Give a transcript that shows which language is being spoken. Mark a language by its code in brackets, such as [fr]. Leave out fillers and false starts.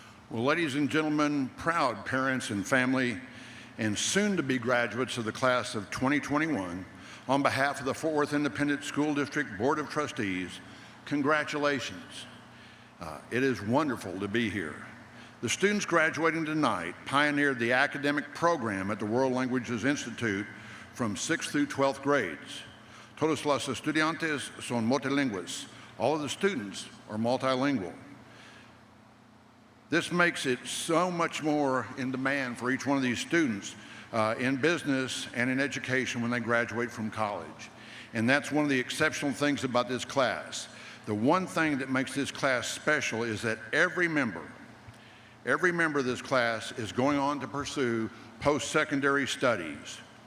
[en] Well, ladies and gentlemen, proud parents and family, and soon-to-be graduates of the class of 2021, on behalf of the Fort Worth Independent School District Board of Trustees, congratulations. It is wonderful to be here. The students graduating tonight pioneered the academic program at the World Languages Institute from 6th through 12th grades. [es] Todos los estudiantes son multilingües. [en] All of the students are multilingual. This makes it so much more in demand for each one of these students in business and in education when they graduate from college. And that's one of the exceptional things about this class. The one thing that makes this class special is that every member of this class is going on to pursue post-secondary studies.